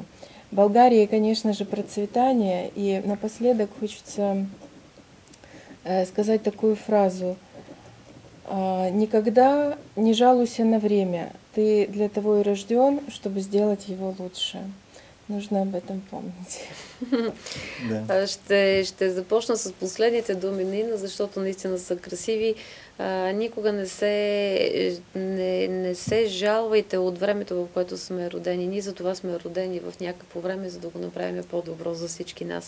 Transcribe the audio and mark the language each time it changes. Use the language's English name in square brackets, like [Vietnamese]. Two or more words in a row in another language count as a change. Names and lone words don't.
[Russian] В Болгарии, конечно же, процветание, и напоследок хочется сказать такую фразу: «Никогда не жалуйся на время, ты для того и рожден, чтобы сделать его лучше». Нужно об этом помнить. Да. [Bulgarian] Ще започна с последните думи на Инна, защото наистина са красиви. Никога не се жалвайте от времето, в което сме родени. Ние за това сме родени в някакво време, за да го направим по-добро за всички нас.